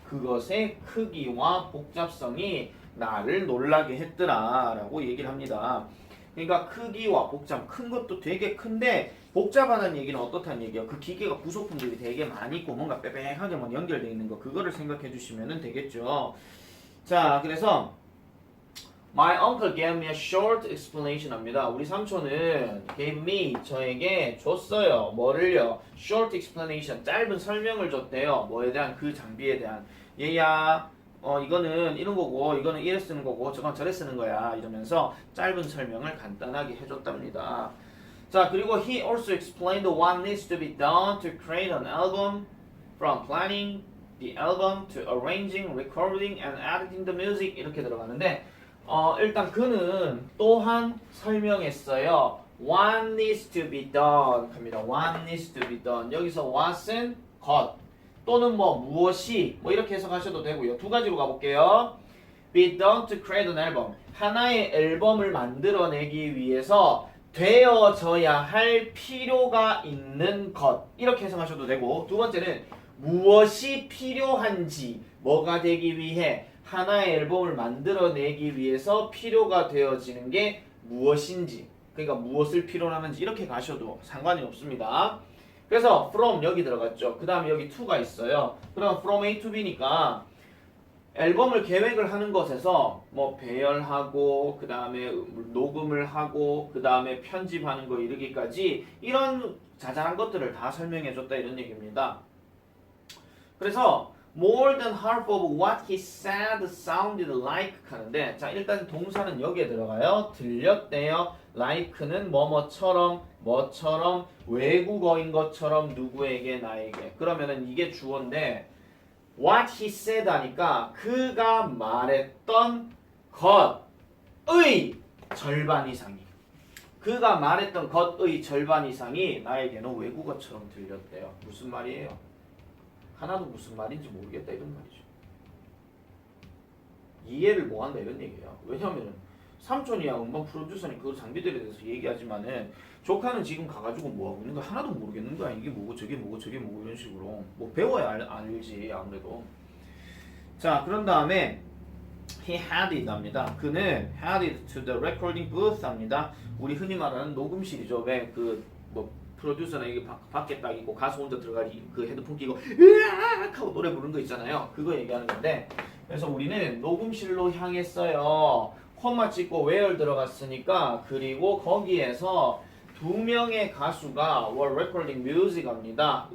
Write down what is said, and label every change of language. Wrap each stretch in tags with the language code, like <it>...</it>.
<ko>그것의 크기와 복잡성이 나를 놀라게 했더라 라고 얘기를 합니다. 그러니까 크기와 복잡, 큰 것도 되게 큰데 복잡하다는 얘기는 어떻다는 얘기예요? 그 기계가 부속품들이 되게 많이 있고 뭔가 빼빼하게 뭐 연결되어 있는 거 그거를 생각해 주시면 되겠죠. 자, 그래서</ko> <en>My uncle gave me a short explanation</en> <ko>합니다. 우리 삼촌은</ko> <en>gave me,</en> <ko>저에게 줬어요. 뭐를요?</ko> <en>short explanation,</en> <ko>짧은 설명을 줬대요. 뭐에 대한? 그 장비에 대한. 얘야, 이거는 이런 거고, 이거는 이래 쓰는 거고, 저건 저래 쓰는 거야. 이러면서 짧은 설명을 간단하게 해줬답니다.</ko> <en>자, 그리고 he also explained what needs to be done to create an album, from planning the album to arranging, recording, and editing the music</en> <ko>이렇게 들어가는데 일단 그는 또한 설명했어요.</ko> <en>What needs to be done</en> <ko>합니다.</ko> <en>What needs to be done.</en> <ko>여기서 what은 것 또는 뭐 무엇이 뭐 이렇게 해석하셔도 되고요. 두 가지로 가볼게요.</ko> <en>Be done to create an album.</en> <ko>하나의 앨범을 만들어내기 위해서 되어져야 할 필요가 있는 것 이렇게 해석하셔도 되고 두 번째는 무엇이 필요한지 뭐가 되기 위해 하나의 앨범을 만들어내기 위해서 필요가 되어지는 게 무엇인지 그러니까 무엇을 필요로 하는지 이렇게 가셔도 상관이 없습니다. 그래서 from 여기 들어갔죠. 그 다음에 여기 to가 있어요. 그럼 from A to B니까 앨범을 계획을 하는 것에서 뭐 배열하고 그 다음에 녹음을 하고 그 다음에 편집하는 거 이르기까지 이런 자잘한 것들을 다 설명해 줬다 이런 얘기입니다. 그래서</ko> <en>more than half of what he said sounded like</en> <ko>하는데 자 일단 동사는 여기에 들어가요. 들렸대요. like는 뭐뭐처럼 뭐처럼 외국어인 것처럼 누구에게 나에게 그러면은 이게 주어인데</ko> <en>what he said</en> <ko>하니까 그가 말했던 것의 절반 이상이 그가 말했던 것의 절반 이상이 나에게는 외국어처럼 들렸대요. 무슨 말이에요? 하나도 무슨 말인지 모르겠다 이런 말이죠. 이해를 못한다 이런 얘기예요. 왜냐하면 삼촌이야 음반 프로듀서니 그 장비들에 대해서 얘기하지만은 조카는 지금 가가지고 뭐하고 있는 거 하나도 모르겠는 거야. 이게 뭐고 저게 뭐고 저게 뭐고 이런 식으로 뭐 배워야 알지 아무래도. 자 그런 다음에</ko> <en>he had it</en> <ko>합니다. 그는</ko> <en>had it to the recording booth</en> <ko>합니다. 우리 흔히 말하는 녹음실이죠. 왜 그 뭐 프로듀서는 이게 밖에 딱 있고 가수 혼자 들어가기 그 헤드폰 끼고 으악 하고 노래 부르는 거 있잖아요. 그거 얘기하는 건데 그래서 우리는 녹음실로 향했어요. 콤마 찍고 where 들어갔으니까 그리고 거기에서 두 명의 가수가</ko> <en>were recording music</en> <ko>합니다.</ko>